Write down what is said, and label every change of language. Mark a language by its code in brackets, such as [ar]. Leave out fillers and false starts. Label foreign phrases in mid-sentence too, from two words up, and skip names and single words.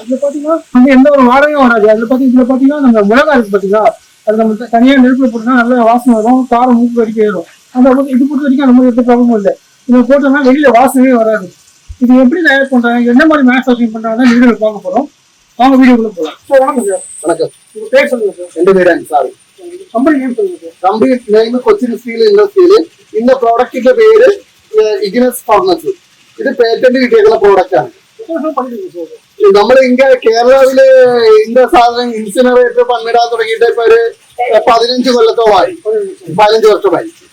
[ta] இதுல பாத்தீங்கன்னா வந்து எந்த ஒரு வாடகையும் வராது. அதுல பாத்தீங்கன்னா நம்ம மிளகா இருக்கு பாத்தீங்களா, அது நம்ம தனியா நெருப்புல போட்டோம்னா நல்ல வாசனை வரும், காரம் மூக்கு வரைக்கும் ஏறும். அந்த இது பொறுத்த வரைக்கும் நம்ம எந்த ப்ராப்ளமும் இல்லை. இதை போட்டோம்னா வெளியில வாசனையே வராது. இது எப்படி தயார் பண்றாங்க, என்ன மாதிரி மேனுஃபேக்சரிங் பண்றாங்கன்னா வீடியோ பார்க்க போறோம். வாங்க வீடியோக்குள்ள போகலாம். சார் வணக்கம் சார். வணக்கம். உங்க பேர் சொல்லுங்க சார். எந்த பேர் சார்? [en] company name [ta] சொல்லுங்க சார். [en] company name [ml] കൊച്ചിൻ സ്റ്റീൽ ഇൻഡസ്ട്രിയിൽ ഇന്ന പ്രോഡക്റ്റിന്റെ പേര് ഇഗ്നസ് ഫർണസ്. ഇത് പേറ്റന്റ് കിട്ടിയേക്കുന്ന പ്രോഡക്റ്റ് ആണ്. നമ്മുടെ ഇന്ത്യ കേരളത്തില് ഇന്ന സാധനം ഇൻസിനറേറ്റർ പണിടാൻ തുടങ്ങിയിട്ട് ഇപ്പൊ ഒരു 15 കൊല്ലത്തോളമായി, 15 വർഷമായി.